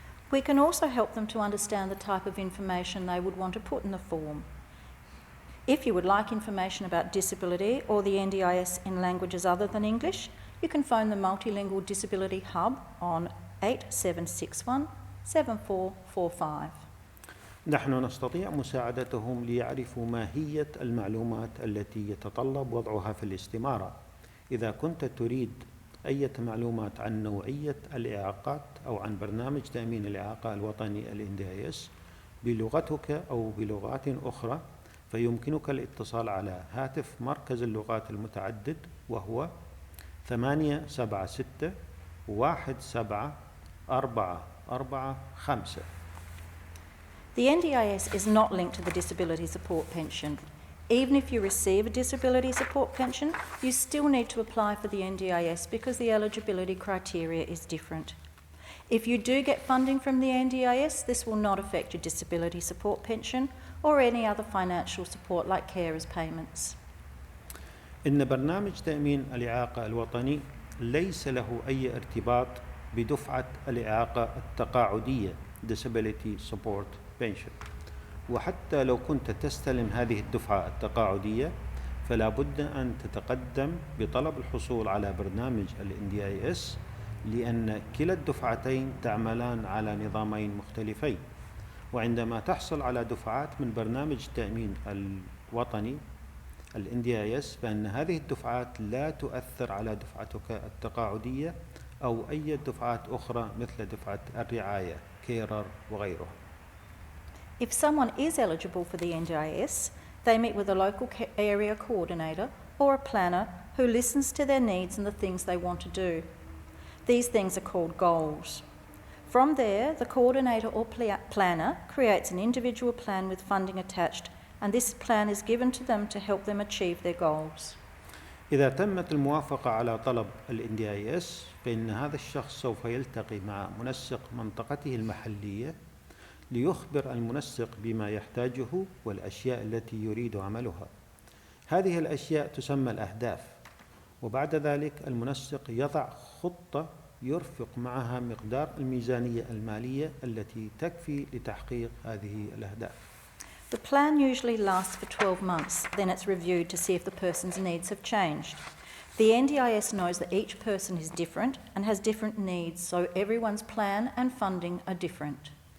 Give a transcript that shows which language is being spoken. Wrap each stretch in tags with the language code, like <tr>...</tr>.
<en>We can also help them to understand the type of information they would want to put in the form. If you would like information about disability or the NDIS in languages other than English, you can phone the Multilingual Disability Hub on 8761 7445.</en> <ar>نحن نستطيع مساعدتهم ليعرفوا ماهية المعلومات التي يتطلب وضعها في الاستمارة. إذا كنت تريد أي معلومات عن نوعية الإعاقات أو عن برنامج تأمين الإعاقة الوطني NDIS بلغتك أو بلغات أخرى، فيمكنك الاتصال على هاتف مركز اللغات المتعدد وهو 876 17445.</ar> <en>The NDIS is not linked to the disability support pension. Even if you receive a disability support pension, you still need to apply for the NDIS because the eligibility criteria is different. If you do get funding from the NDIS, this will not affect your disability support pension or any other financial support like carers payments.</en> <ar>إن برنامج تأمين الإعاقة الوطني ليس له أي ارتباط بدفعة الإعاقة التقاعدية Disability Support Pension، وحتى لو كنت تستلم هذه الدفعة التقاعدية فلا بد أن تتقدم بطلب الحصول على برنامج NDIS، لأن كلا الدفعتين تعملان على نظامين مختلفين. وعندما تحصل على دفعات من برنامج التأمين الوطني NDIS فإن هذه الدفعات لا تؤثر على دفعتك التقاعدية أو أي دفعات أخرى مثل دفعة الرعاية كيرر وغيرها.</ar> <en>If someone is eligible for the NDIS, they meet with a local area coordinator or a planner who listens to their needs and the things they want to do. These things are called goals. From there, the coordinator or planner creates an individual plan with funding attached and this plan is given to them to help them achieve their goals.</en> <ar>إذا تمت الموافقة على طلب ال NDIS فإن هذا الشخص سوف يلتقي مع منسق منطقته المحلية ليخبر المنسق بما يحتاجه والأشياء التي يريد عملها. هذه الأشياء تسمى الأهداف، وبعد ذلك المنسق يضع خطة يرفق معها مقدار الميزانية المالية التي تكفي لتحقيق هذه الأهداف.</ar> <en>The plan usually lasts for 12 months, then it's reviewed to see if the person's needs have changed. The NDIS knows that each person is different and has different needs, so everyone's plan and funding are different.</en>